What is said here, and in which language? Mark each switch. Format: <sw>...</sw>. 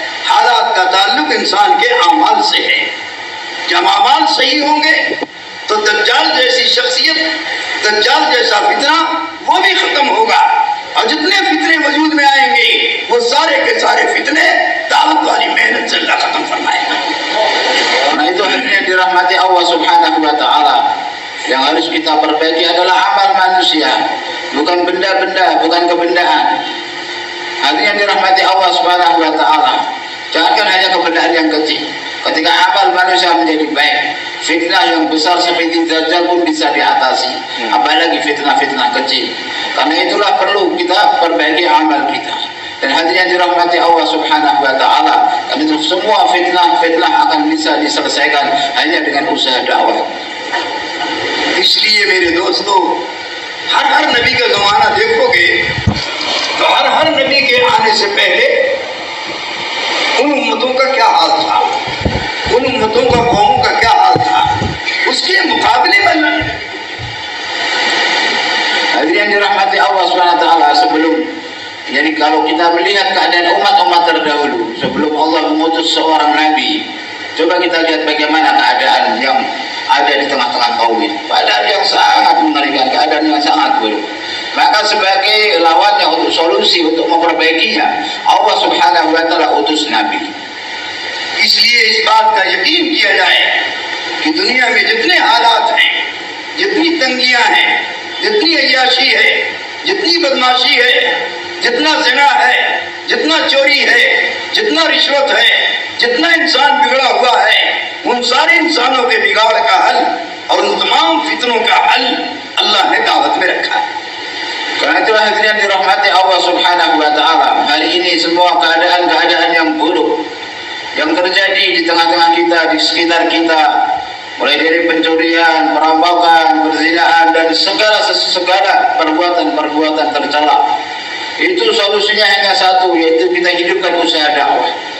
<hi>हालात का ताल्लुक इंसान के अमाल से है। जब अमाल सही होंगे तो दज्जाल जैसी शख्सियत, दज्जाल जैसा फितना वो भी खत्म होगा, और जितने फितने वजूद में आएंगे वो सारे के सारे फितने दावत वाली मेहनत से अल्लाह खत्म फरमाएगा।</hi> <id>Karena itu hadirin dirahmati Allah Subhanahu wa taala, yang harus kita perbaiki adalah amal manusia, bukan benda-benda, bukan kebendaan. Hadirin dirahmati Allah Subhanahu wa taala, jangankan hanya kebendaan yang kecil. Ketika amal manusia menjadi baik, fitnah yang besar seperti Dajjal pun bisa diatasi, apalagi fitnah-fitnah kecil. Karena itulah perlu kita perbaiki amal kita. Dan hadirin dirahmati Allah Subhanahu wa taala, karena itu semua fitnah akan bisa diselesaikan hanya dengan usaha dakwah.</id> <hi>इसलिए मेरे दोस्तों, हर नबी का जमाना देखोगे तो हर नबी के आने से पहले उन उम्मतों का क्या हाल था, उन उम्मतों का कौमों का क्या हाल था, उसके मुकाबले में</hi> <id>Hadirin dirahmati Allah Subhanahu wa taala, jadi kalau kita melihat keadaan umat-umat terdahulu sebelum Allah mengutus seorang nabi, coba kita lihat bagaimana keadaan yang ada di tengah-tengah kaum ini. Keadaan yang sangat mengerikan, keadaan yang sangat buruk. Maka sebagai lawannya untuk solusi, untuk memperbaikinya, Allah Subhanahu wa taala utus nabi.</id> <hi>इसलिए इस बात का यकीन किया जाए कि दुनिया में जितने हालात हैं, जितनी तंगियां हैं, जितनी अय्याशी है, जितनी बदमाशी है, जितना ज़िना है, जितना चोरी है, जितना रिश्वत है, जितना इंसान बिगड़ा हुआ है, उन सारे इंसानों के बिगाड़ का हल और उन तमाम फितनों का हल अल्लाह ने दावत में रखा है।</hi> <id>Karena itulah hadirin dirahmati Allah Subhanahu wa taala, hari ini semua keadaan-keadaan yang buruk yang terjadi di tengah-tengah kita, di sekitar kita, mulai dari pencurian, perampokan, perzinaan, dan segala perbuatan tercela, itu solusinya hanya satu, yaitu kita hidupkan usaha dakwah.</id>